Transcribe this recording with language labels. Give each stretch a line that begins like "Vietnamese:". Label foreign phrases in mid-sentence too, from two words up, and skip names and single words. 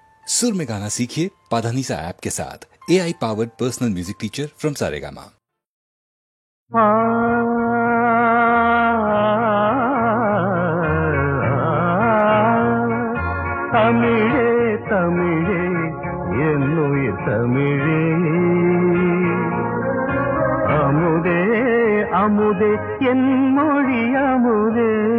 Hindi: सुर में गाना सीखिए पाधानीसा ऐप के साथ।
English: AI powered personal music teacher from
Hindi: सारेगामा।
Tamil: தமிழே தமிழே என்னுயிர் தமிழே, அமுதே அமுதே என் மொழி அமுதே.